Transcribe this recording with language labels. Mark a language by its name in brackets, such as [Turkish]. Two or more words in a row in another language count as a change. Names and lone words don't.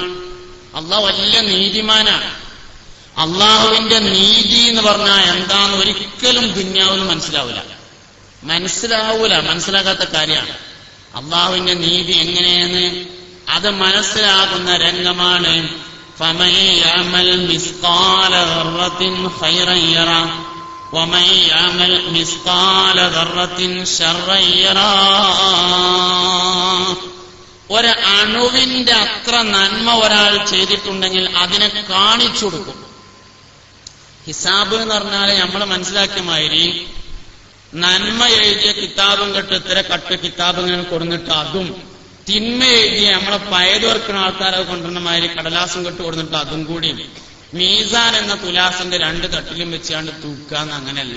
[Malayalam] അള്ളാഹു വലിയ നീതിമാനാണ്. അള്ളാഹുവിന്റെ നീതി എന്ന് പറഞ്ഞാൽ എന്താന്ന് ഒരിക്കലും ദുന്യാവിൽ മനസ്സിലാകാത്ത കാര്യമാണ്. അള്ളാഹുവിന്റെ നീതി എങ്ങനെയെന്ന് അത് മനസ്സിലാകുന്ന രംഗമാണ് [Arabic] فَمَن يَعْمَلْ مِثْقَالَ ذَرَّةٍ خَيْرًا يَرَهُ وَمَن يَعْمَلْ مِثْقَالَ ذَرَّةٍ شَرًّا يَرَهُ. [Malayalam] ഒരു അണുവിന്റെ അത്ര നന്മ ഒരാൾ ചെയ്തിട്ടുണ്ടെങ്കിൽ അതിനെ കാണിച്ചു കൊടുക്കും. ഹിസാബ് എന്ന് പറഞ്ഞാൽ നമ്മൾ മനസ്സിലാക്കിയ മാതിരി നന്മ എഴുതിയ കിതാബും കെട്ട് ഇത്ര കട്ട് കിതാബ് ഇങ്ങനെ കൊടുത്തിട്ട് അതും, തിന്മ എഴുതിയ നമ്മളെ പയത് വെറുക്കുന്ന ആൾക്കാരെ കൊണ്ടുവരുന്ന മാതിരി കടലാസും കെട്ട് കൊടുത്തിട്ട് അതും കൂടി മീസാൻ എന്ന തുലാസിന്റെ 2 തട്ടിലും വെച്ചാണ്ട് തൂക്കാന്ന് അങ്ങനെയല്ല.